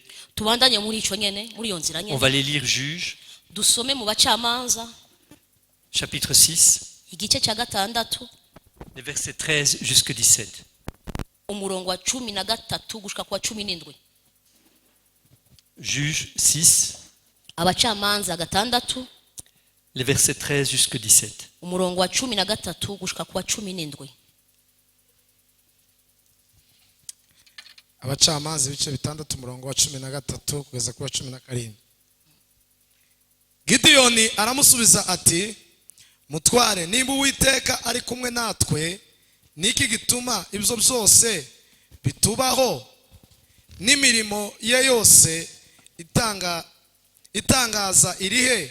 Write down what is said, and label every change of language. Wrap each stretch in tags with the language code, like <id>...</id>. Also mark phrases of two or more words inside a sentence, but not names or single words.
<rn>Tubandanye muri ico nyene, muri iyo nzira</rn> <fr>On</fr> <rn>nyene.</rn> <fr>va les lire Juges,</fr> <rn>Dusome mu bacamanza</rn> <fr>chapitre 6,</fr> <rn>igice cya gatandatu</rn> <fr>les versets 13 jusqu'à 17.</fr> <rn>umurongo wa 13 gushika ku wa 17.</rn> <fr>Juges 6,</fr> <rn>Abacamanza gatandatu</rn> <fr>les versets 13 jusqu'à 17.</fr> <rn>umurongo wa 13 gushika ku wa 17.</rn> <rw>abacamanza ibice bitandatu umurongo wa 13 kugeza ku wa 17. Gideyoni aramusubiza ati, mutware, nimba Uwiteka ari kumwe natwe, niki gituma ibyo byose bitubaho, n'imirimo ye yose itangaza irihe?</rw>